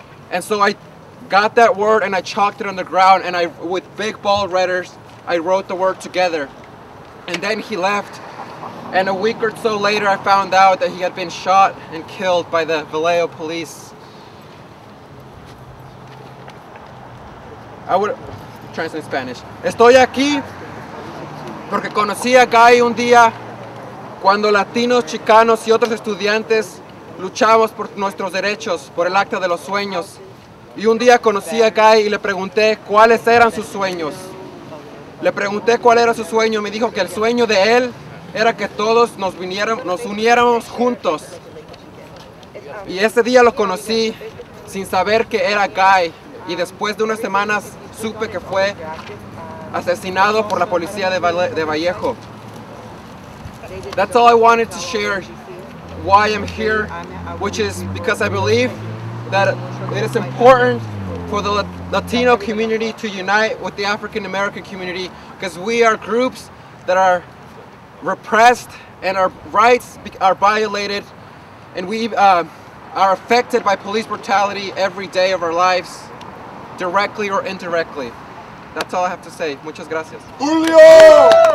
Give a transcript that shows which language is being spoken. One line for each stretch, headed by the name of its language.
English: And so I got that word and I chalked it on the ground, and with big bold letters, I wrote the word together. And then he left. And a week or so later, I found out that he had been shot and killed by the Vallejo Police. I would translate in Spanish.
Spanish: Estoy aquí porque conocí a Guy un día cuando latinos, chicanos y otros estudiantes luchamos por nuestros derechos, por el acta de los sueños. Y un día conocí a Guy y le pregunté cuáles eran sus sueños. Le pregunté cuál era su sueño, me dijo que el sueño de él era que todos nos uniéramos juntos. Y ese día lo conocí sin saber que era Guy, y después de unas semanas supe que fue asesinado por la policía de Vallejo.
English: That's all I wanted to share why I'm here, which is because I believe that it is important for the Latino community to unite with the African American community, because we are groups that are repressed and our rights are violated, and we are affected by police brutality every day of our lives, directly or indirectly. That's all I have to say.
Spanish: Muchas gracias.
English: Julio!